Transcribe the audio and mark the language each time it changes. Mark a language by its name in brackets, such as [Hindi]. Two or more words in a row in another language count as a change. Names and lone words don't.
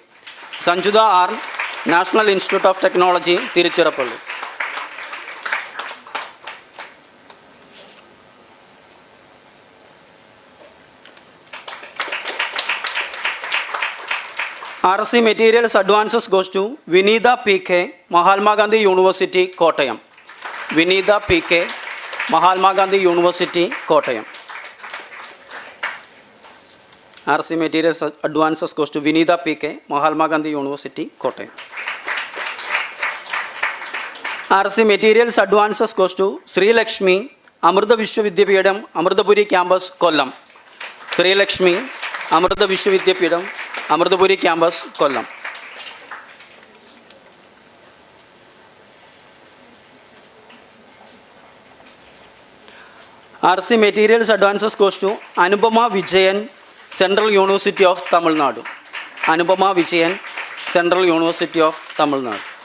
[English] Sanjuda R, National Institute of Technology, Tiruchirappalli. RC Materials Advances goes to Vinitha PK, Mahatma Gandhi University, Kottayam. Vinitha PK, Mahatma Gandhi University, Kottayam. RC Materials Advances goes to Vinitha PK, Mahatma Gandhi University, Kottayam. RC Materials Advances goes to Sri Lakshmi, Amrita Vishwavidyapitham, Amritapuri Campus, Kollam. Sri Lakshmi, Amrita Vishwavidyapitham, Amritapuri Campus, Kollam. RC Materials Advances goes to Anupama Vijayan, Central University of Tamil Nadu. Anupama Vijayan, Central University of Tamil Nadu.